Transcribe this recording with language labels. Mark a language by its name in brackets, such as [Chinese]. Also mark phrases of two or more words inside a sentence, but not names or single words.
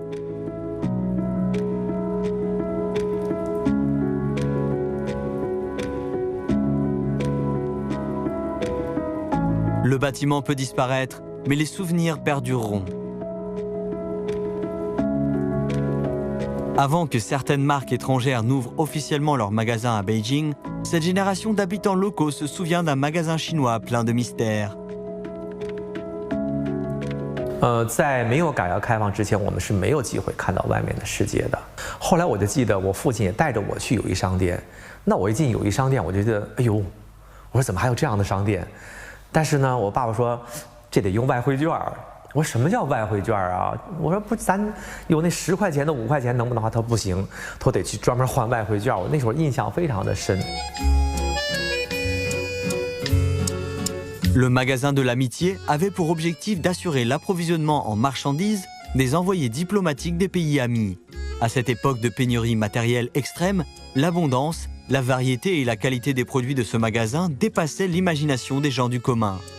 [French] Le bâtiment peut disparaître, mais les souvenirs perdureront. Avant que certaines marques étrangères n'ouvrent officiellement leurs magasins à Beijing, cette génération d'habitants locaux se souvient d'un magasin chinois plein de mystères. [Chinese] 在没有改革开放之前，我们是没有机会看到外面的世界的。后来我就记得我父亲也带着我去友谊商店，那我一进友谊商店，我就觉得，哎呦，我说怎么还有这样的商店？但是呢，我爸爸说，这得用外汇券。我说什么叫外汇券啊？我说不，咱有那10块钱的、5块钱，能不能？他说不行，他得去专门换外汇券。我那时候印象非常的深。 [French] Le magasin de l'amitié avait pour objectif d'assurer l'approvisionnement en marchandises des envoyés diplomatiques des pays amis. À cette époque de pénurie matérielle extrême, l'abondance, la variété et la qualité des produits de ce magasin dépassaient l'imagination des gens du commun.